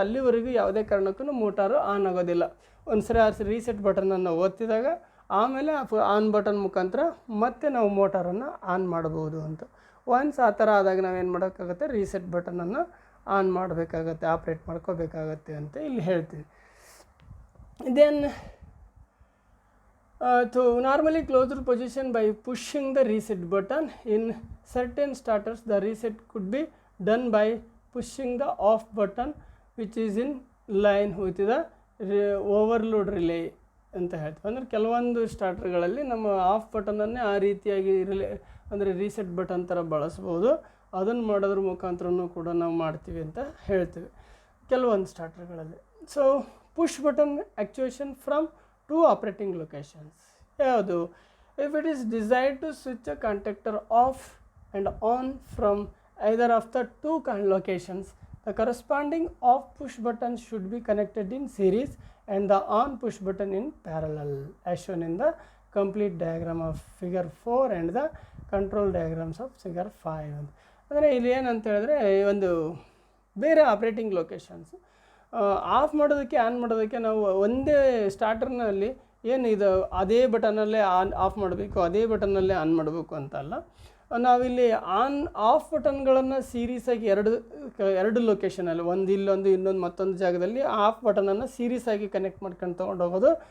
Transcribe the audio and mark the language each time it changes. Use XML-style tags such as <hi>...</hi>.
<kn>ಅಲ್ಲಿವರೆಗೂ ಯಾವುದೇ ಕಾರಣಕ್ಕೂ ಮೋಟಾರು ಆನ್ ಆಗೋದಿಲ್ಲ. ಒಂದು ಸರಿ ಆ ರೀಸೆಟ್ ಬಟನನ್ನು ಒತ್ತಿದಾಗ ಆಮೇಲೆ ಆನ್ ಬಟನ್ ಮುಖಾಂತರ ಮತ್ತೆ ನಾವು ಮೋಟಾರನ್ನು ಆನ್ ಮಾಡ್ಬೋದು ಅಂತ. ಒನ್ಸ್ ಆ ಥರ ಆದಾಗ ನಾವೇನು ಮಾಡೋಕ್ಕಾಗುತ್ತೆ, ರೀಸೆಟ್ ಬಟನನ್ನು ಆನ್ ಮಾಡಬೇಕಾಗತ್ತೆ, ಆಪ್ರೇಟ್ ಮಾಡ್ಕೋಬೇಕಾಗತ್ತೆ ಅಂತ ಇಲ್ಲಿ ಹೇಳ್ತೀವಿ.</kn> <en>Then to normally closed position by pushing the reset button. In certain starters the reset could be done by pushing the off button which is in line with the overload relay</en> <kn>ಅಂತ ಹೇಳ್ತೀವಿ. ಅಂದರೆ ಕೆಲವೊಂದು ಸ್ಟಾರ್ಟರ್ಗಳಲ್ಲಿ ನಮ್ಮ of ಬಟನನ್ನೇ ಆ ರೀತಿಯಾಗಿ ಅಂದರೆ reset button ಥರ ಬಳಸ್ಬೋದು. ಅದನ್ನು ಮಾಡೋದ್ರ ಮುಖಾಂತರನೂ ಕೂಡ ನಾವು ಮಾಡ್ತೀವಿ ಅಂತ ಹೇಳ್ತೀವಿ ಕೆಲವೊಂದು ಸ್ಟಾರ್ಟರ್ಗಳಲ್ಲಿ.</kn> <en>So push button actuation from 2 operating locations.</en> <kn>ಯಾವುದು?</kn> <en>If it is desired to switch a contactor off and on from either of the 2 locations, the corresponding off push button should be connected in series and the on push button in parallel, as shown in the complete diagram of figure 4 and the control diagrams of figure 5.</en> <kn>ಅಂದರೆ ಇಲ್ಲಿ ಏನಂತ ಹೇಳಿದ್ರೆ, ಒಂದು ಬೇರೆ operating locations of ಮಾಡೋದಕ್ಕೆ on ಮಾಡೋದಕ್ಕೆ ನಾವು ಒಂದೇ ಸ್ಟಾರ್ಟರ್ನಲ್ಲಿ ಏನು ಇದು ಅದೇ ಬಟನಲ್ಲೇ ಆಫ್ ಮಾಡಬೇಕು, ಅದೇ ಬಟನ್ನಲ್ಲೇ ಆನ್ ಮಾಡಬೇಕು ಅಂತಲ್ಲ. ನಾವಿಲ್ಲಿ ಆನ್ ಆಫ್ ಬಟನ್ಗಳನ್ನು ಸೀರೀಸಾಗಿ ಎರಡು ಲೊಕೇಶನಲ್ಲಿ, ಒಂದು ಇಲ್ಲೊಂದು ಇನ್ನೊಂದು ಮತ್ತೊಂದು ಜಾಗದಲ್ಲಿ ಆಫ್ ಬಟನನ್ನು ಸೀರೀಸಾಗಿ ಕನೆಕ್ಟ್ ಮಾಡ್ಕೊಂಡು ತೊಗೊಂಡು ಹೋಗೋದು.</kn>